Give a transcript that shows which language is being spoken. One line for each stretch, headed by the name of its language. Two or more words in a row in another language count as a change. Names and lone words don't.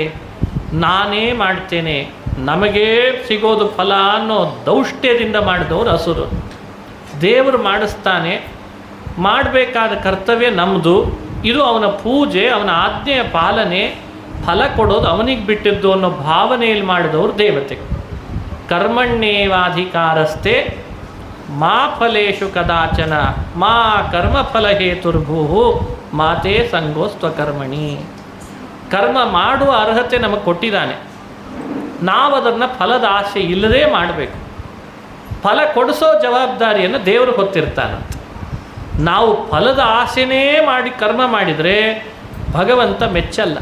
Kannada: ನಾನೇ ಮಾಡ್ತೇನೆ, ನಮಗೇ ಸಿಗೋದು ಫಲ ಅನ್ನೋ ದೌಷ್ಟ್ಯದಿಂದ ಮಾಡಿದವರು ಅಸುರು. ದೇವರು ಮಾಡಿಸ್ತಾನೆ, ಮಾಡಬೇಕಾದ ಕರ್ತವ್ಯ ನಮ್ಮದು, ಇದು ಅವನ ಪೂಜೆ, ಅವನ ಆಜ್ಞೆಯ ಪಾಲನೆ. ಫಲ ಕೊಡೋದು ಅವನಿಗೆ ಬಿಟ್ಟಿದ್ದು ಅನ್ನೋ ಭಾವನೆಯಲ್ಲಿ ಮಾಡಿದವರು ದೇವತೆಗಳು.
Sanskrit: ಕರ್ಮಣ್ಯೇವಾಧಿಕಾರಸ್ಥೆ ಮಾ ಫಲೇಶು ಕದಾಚನ ಮಾ ಕರ್ಮಫಲ ಹೇತುರ್ಭೂ ಮಾತೇ ಸಂಗೋಸ್ತ್ವಕರ್ಮಣಿ.
Kannada: ಕರ್ಮ ಮಾಡುವ ಅರ್ಹತೆ ನಮಗೆ ಕೊಟ್ಟಿದ್ದಾನೆ, ನಾವು ಅದನ್ನು ಫಲದ ಆಸೆ ಇಲ್ಲದೇ ಮಾಡಬೇಕು. ಫಲ ಕೊಡಿಸೋ ಜವಾಬ್ದಾರಿಯನ್ನು ದೇವರು ಹೊತ್ತಿರ್ತಾನಂತೆ. ನಾವು ಫಲದ ಆಸೆನೇ ಮಾಡಿ ಕರ್ಮ ಮಾಡಿದರೆ ಭಗವಂತ ಮೆಚ್ಚಲ್ಲ.